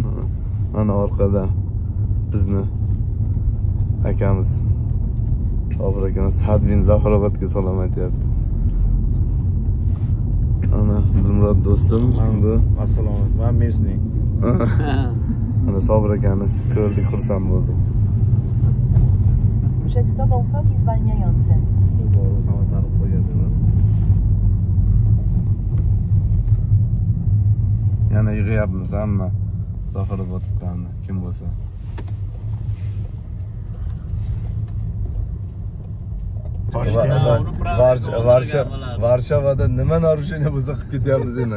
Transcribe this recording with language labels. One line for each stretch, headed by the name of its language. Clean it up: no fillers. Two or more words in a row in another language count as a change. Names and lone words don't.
Uzbek: Ana orqada bizni akamiz Sobir akamiz Sadbin Zaxirobodga salom aytyapti. Ana Dilmurod do'stim, bu Assalomu alaykum. Men Mesning. Ana Sobir akani ko'rdik, xursand bo'ldik.
Polish: Przed tobą progi zwalniające.
Uzbek: Yana yig'yapmiz hamma Zaxiroboddan kim bo'lsa. Varshavada nima narusheniya bo'lsa qilib ketyapmiz endi.